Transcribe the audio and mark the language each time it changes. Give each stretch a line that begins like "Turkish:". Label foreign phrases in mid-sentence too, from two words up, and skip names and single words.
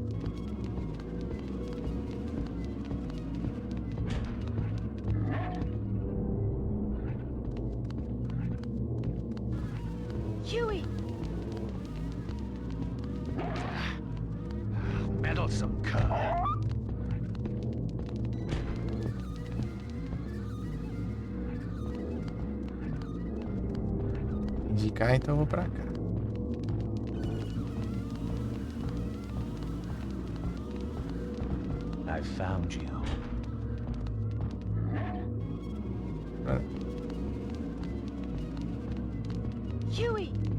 English: Huey! Meddlesome cur.
Portuguese: Indicar, então eu vou pra cá.
English: I found you. Ah, Huey!